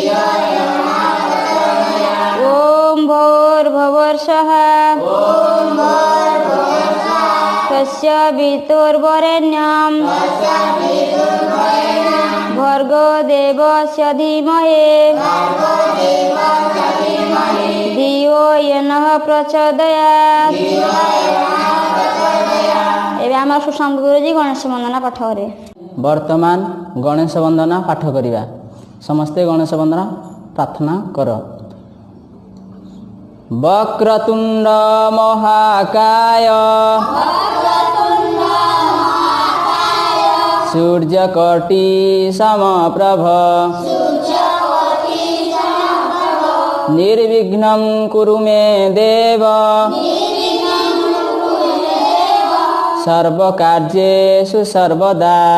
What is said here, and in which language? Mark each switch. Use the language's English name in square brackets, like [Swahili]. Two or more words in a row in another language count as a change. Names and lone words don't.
[Sanskrit] ओम भूर्भुवस्सुः तस्य वितुर्वरेण्यं भर्गो देवस्य धीमहि धियो यो नः प्रचोदयात्। [Odia] ଏବେ ଆମ ସୁଶାନ୍ତ ଗୁରୁଜୀ ଗଣେଶ ବନ୍ଦନା ପାଠ କରେ। ବର୍ତ୍ତମାନ ଗଣେଶ ବନ୍ଦନା ପାଠ କରିବା। ସମସ୍ତେ ଗଣେଶ ବନ୍ଦନା ପ୍ରାର୍ଥନା କର। [Sanskrit] वक्रतुंड महाकाय सूर्यकोटि समप्रभ निर्विघ्नं कुरु मे देव सर्वकार्येषु सर्वदा।